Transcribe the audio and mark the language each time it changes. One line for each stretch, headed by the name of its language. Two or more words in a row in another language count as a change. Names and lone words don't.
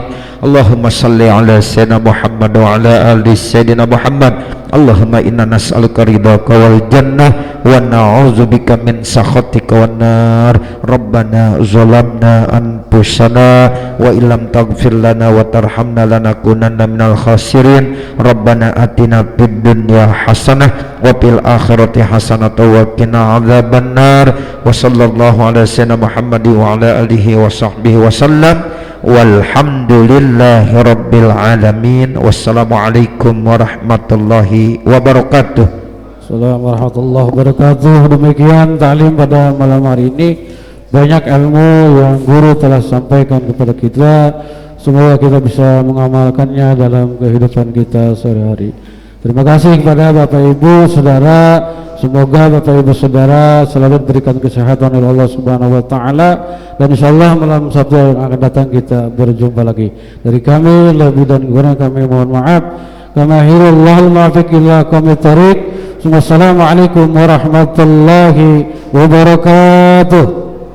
Arabic: اللهم صل على سيدنا محمد وعلى آل سيدنا محمد. اللهم إنا نسألك رضاك والجنة ونعوذ بك من سخطك والنار. ربنا ظلمنا أنفسنا وإن لم تغفر لنا وترحمنا لنكونن من الخاسرين. ربنا آتنا في الدنيا حسنة وفي الآخرة حسنة وقنا عذاب النار. وصلى الله على سيدنا محمد وعلى آله وصحبه وسلم. والحمد لله رب العالمين. والسلام عليكم ورحمة الله وبركاته. السلام عليكم ورحمة الله وبركاته.
Indonesian: Demikian taklim pada malam hari ini. Banyak ilmu yang guru telah sampaikan kepada kita. Semoga kita bisa mengamalkannya dalam kehidupan kita sehari-hari. Terima kasih kepada Bapak Ibu Saudara. Semoga Bapak Ibu Saudara selalu diberikan kesehatan oleh Allah
Arabic: سبحانه وتعالى,
Indonesian: dan insyaallah malam Sabtu yang akan datang kita berjumpa lagi. Dari kami lebih dan kurang kami mohon maaf.
Arabic: كما هر الله الموفق إلى أقوم الطريق. والسلام عليكم ورحمة الله وبركاته.